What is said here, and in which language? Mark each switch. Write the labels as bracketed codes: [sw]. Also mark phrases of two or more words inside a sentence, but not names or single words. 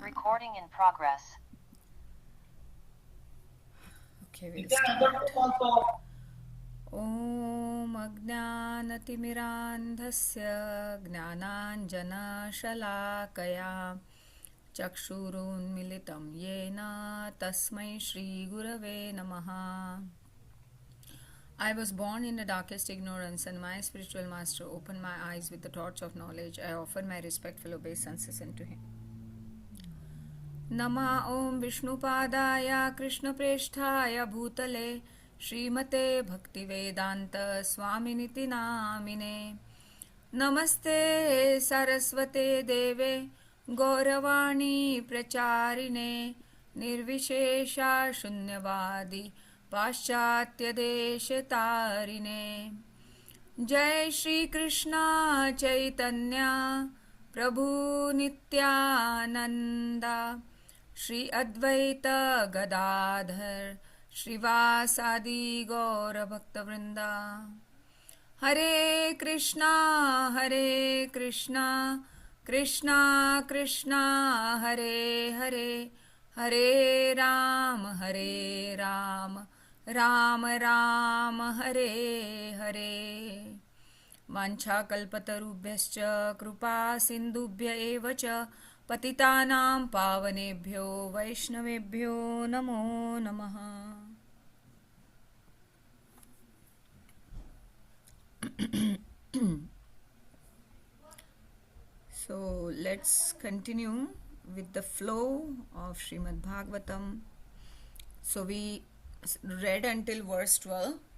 [en] Recording in progress. Okay, we'll start. [sa] ॐ अज्ञानतिमिरान्धस्य ज्ञानाञ्जनशलाकया चक्षुरुन्मिलितं येन तस्मै श्रीगुरवे नमः. [en] I was born in the darkest ignorance, and my spiritual master opened my eyes with the torch of knowledge. I offer my respectful obeisance unto him. [sa] नमः ॐ विष्णुपादाय कृष्णप्रेष्ठाय भूतले श्रीमते भक्तिवेदान्त स्वामिनिति नामिने. नमस्ते सरस्वते देवे गौरवाणी प्रचारिणे निर्विशेषा शून्यवादी पाश्चात्यदेशतारिणे. जय श्री कृष्णा चैतन्य प्रभु नित्यानंदा श्री अद्वैत गदाधर श्रीवासादि गौरभक्तवृंदा. हरे कृष्णा कृष्णा कृष्णा हरे हरे, हरे राम राम राम हरे हरे. वाञ्छाकल्पतरुभ्यश्च कृपा सिन्धुभ्य एव च पतितानां पावनेभ्यो वैष्णवेभ्यो नमो नमः. [en] So let's continue with the flow of Srimad Bhagavatam. So we read until verse 12.